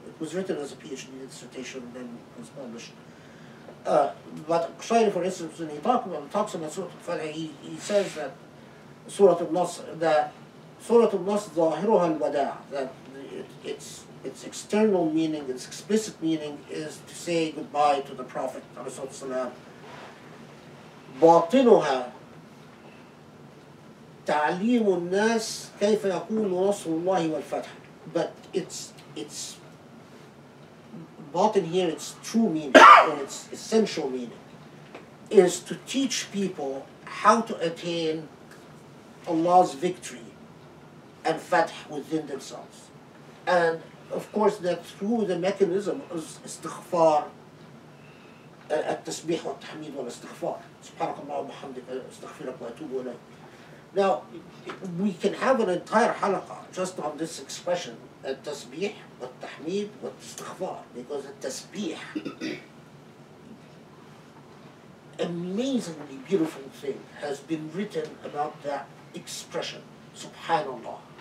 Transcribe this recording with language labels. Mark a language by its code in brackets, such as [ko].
[en] It was written as a PhD dissertation and then was published. But Qusayri, for instance, when he talks about Surah Al-Fath, he says that Surah Al-Nasr, [ar] ظاهرها الوداع, [en] that its external meaning, its explicit meaning is to say goodbye to the Prophet ﷺ. [ar] باطنها تعليم الناس كيف يكون نصر الله والفتح. [en] But its batin here, its true meaning, or its essential meaning, is to teach people how to attain Allah's victory and fath within themselves. And of course, that through the mechanism of istighfar, [ar] التسبيح والتحميد والاستغفار. سبحانك اللهم وبحمدك استغفرك واتوب اليك. [en] Now, we can have an entire halaqa just on this expression, [ar] التسبيح والتحميد والاستغفار, [en] because the tasbih, amazingly beautiful thing has been written about that expression, subhanallah.